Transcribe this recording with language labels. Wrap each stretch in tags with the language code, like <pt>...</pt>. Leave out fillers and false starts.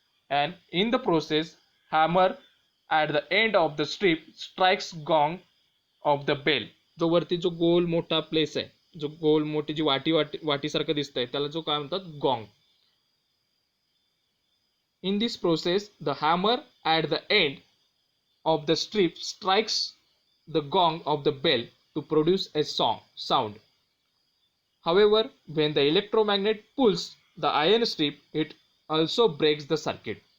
<en>And in the process, hammer at the end of the strip strikes gong of the bell.</en> <mr>जो वरती जो गोल मोठा place आहे, जो गोल मोठी जी वाटी सारखं दिसतंय, त्याला जो काय म्हणतात, गॉंग.</mr> <en>In this process, the hammer at the end of the strip strikes the gong of the bell to produce a sound. However, when the electromagnet pulls the iron strip, it also breaks the circuit.</en>